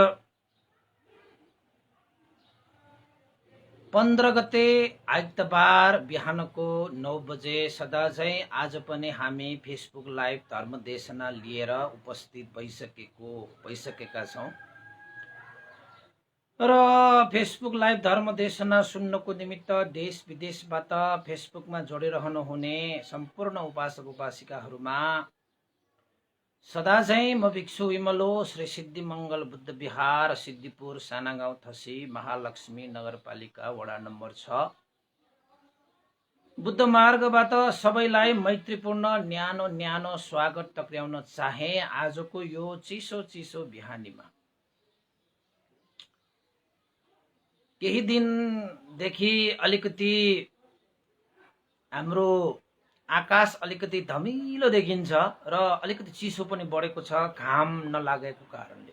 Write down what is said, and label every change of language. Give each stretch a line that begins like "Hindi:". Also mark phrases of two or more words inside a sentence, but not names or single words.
Nepali: 15 गते आइतबार बिहानको 9 बजे सदा झैं आज पनि हामी फेसबुक लाइभ धर्मदेशना लिएर उपस्थित भइसकेका छौं र फेसबुक लाइभ धर्मदेशना सुन्नको निमित्त देश विदेशबाट फेसबुकमा जोडिरहनु हुने सम्पूर्ण उपासक उपासिकाहरूमा सदाझैं म भिक्षु विमलो श्री सिद्धिमंगल बुद्ध विहार सिद्धिपुर सानागाउँ थसी महालक्ष्मी नगरपालिका वडा नम्बर 6 बुद्ध मार्गबाट सबैलाई मैत्रीपूर्ण न्यानो न्यानो स्वागत टक्र्याउन चाहे। आजको यो चिसो बिहानीमा केही दिनदेखि अलिकति हाम्रो आकाश अलिकति धमिलो देखिन्छ र अलिकति चिसो पनि बढेको छ घाम नलागेको कारणले।